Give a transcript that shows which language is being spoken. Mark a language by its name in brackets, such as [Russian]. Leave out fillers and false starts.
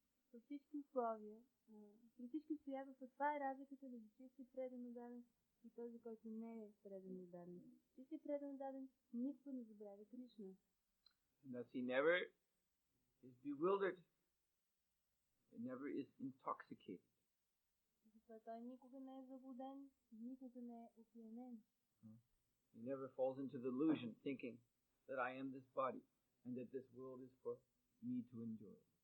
[Bulgarian] При всички условия, при всички обстоятелства, това е разликата между чисти предан даден и този, който не е предан даден. Чисти предан даден никога не забравя Кришна. [English] Thus he never is bewildered. He never is intoxicated. [Bulgarian] Затова той никога не е заблуден, никога не е опиянен. [English] He never falls into the illusion thinking that I am this body and that this world is for me to enjoy.